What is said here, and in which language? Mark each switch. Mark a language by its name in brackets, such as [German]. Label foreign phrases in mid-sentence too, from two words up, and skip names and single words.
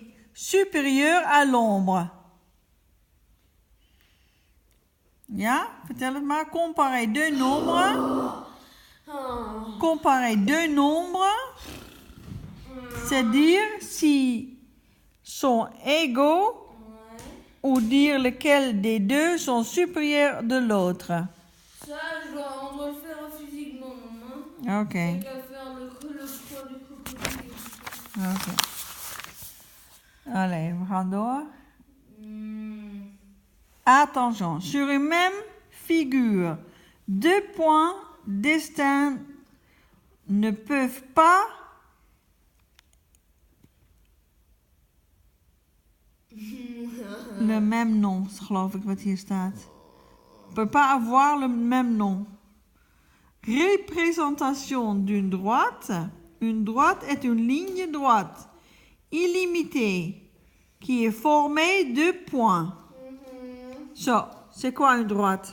[French] supérieur à l'ombre. [Dutch] Ja, vertel het maar. [French] Comparer deux nombres. Comparer deux nombres. C'est-à-dire si sont égaux ou dire lequel des deux sont supérieurs de l'autre. Ça, on doit le faire physiquement, maman. Ok. C'est qu'à faire le poids du crocodile. Ok. Allez, [Dutch] we gaan door. [French] Attention, sur une même figure, deux points distincts ne peuvent pas le même nom, [Dutch] geloof ik wat hier staat. [French] Peut pas avoir le même nom. Représentation d'une droite. Une droite est une ligne droite illimitée qui est formée de points. Zo, c'est quoi une droite?